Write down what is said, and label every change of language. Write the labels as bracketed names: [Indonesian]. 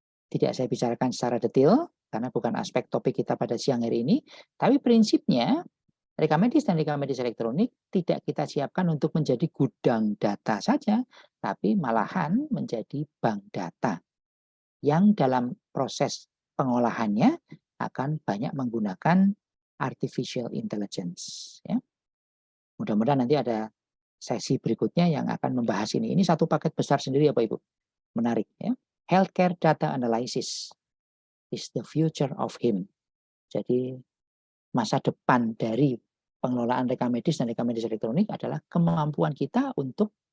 [Indonesian] Tidak saya bicarakan secara detail karena bukan aspek topik kita pada siang hari ini, tapi prinsipnya rekam medis dan rekam medis elektronik tidak kita siapkan untuk menjadi gudang data saja, tapi malahan menjadi bank data yang dalam proses pengolahannya akan banyak menggunakan artificial intelligence. Ya. Mudah-mudahan nanti ada sesi berikutnya yang akan membahas ini. Ini satu paket besar sendiri ya Bapak Ibu. Menarik ya. [English] Healthcare data analysis is the future of him. [Indonesian] Jadi masa depan dari pengelolaan rekam medis dan rekam medis elektronik adalah kemampuan kita untuk